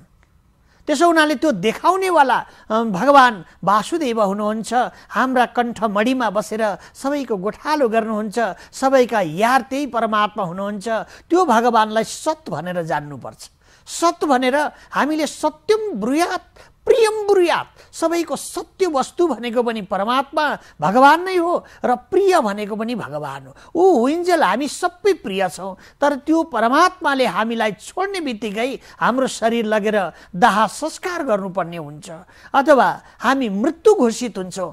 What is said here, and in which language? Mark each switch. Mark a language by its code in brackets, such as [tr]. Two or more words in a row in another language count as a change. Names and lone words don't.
[ne] त्यसो हुनाले त्यो देखाउनेवाला भगवान वासुदेव हुनुहुन्छ। हाम्रा कण्ठमणिमा बसेर सबैको गोठालो गर्नुहुन्छ, सबैका यार त्यही परमात्मा हुनुहुन्छ। त्यो भगवानलाई सत भनेर जान्नुपर्छ। सत भनेर हामीले [sa] सत्यम ब्रुयात प्रियम ब्रुयात, [ne] सबैको सत्य वस्तु भनेको पनि परमात्मा भगवान नै हो र प्रिय भनेको पनि भगवान हो। ऊ हुइन्जेल हामी सबै प्रिय छौँ, तर त्यो परमात्माले हामीलाई छोड्ने बित्तिकै हाम्रो शरीर लगेर दाह संस्कार गर्नुपर्ने हुन्छ अथवा हामी मृत्यु घोषित हुन्छौँ।